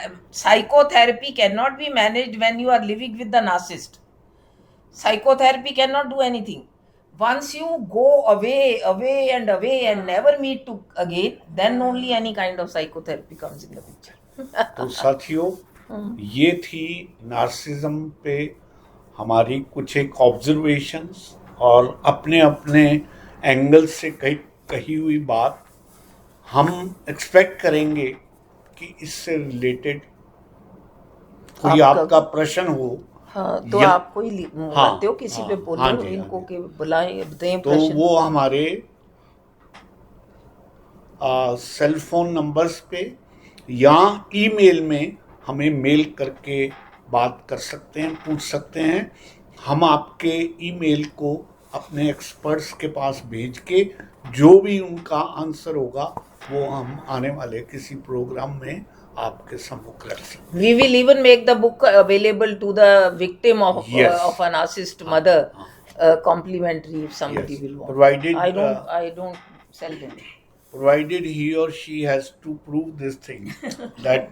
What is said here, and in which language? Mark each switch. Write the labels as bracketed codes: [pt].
[en] psychotherapy cannot be managed when you are living with the narcissist. Psychotherapy cannot do anything. Once you go away and never meet again, then only any kind of psychotherapy comes in the picture. [hi] तो साथियों, ये थी narcissism पे हमारी कुछ एक observations और अपने अपने एंगल से कही हुई बात. हम एक्सपेक्ट करेंगे कि इससे रिलेटेड कोई आपका प्रश्न हो. तो आप कोई बताते हो किसी पे बोलो, इनको के बुलाएं, दें प्रश्न. तो वो हमारे सेल फोन नंबर्स पे या ईमेल में हमें मेल करके बात कर सकते हैं, पूछ सकते हैं. हम आपके ईमेल को अपने एक्सपर्ट्स के पास भेज के जो भी उनका आंसर होगा वो हम आने वाले किसी प्रोग्राम में आपके सम्मुख रख सकते हैं. [en] We will even make the book available to the victim of a narcissist mother, complimentary if somebody will want. Provided I don't sell them. Provided he or she has to prove this thing that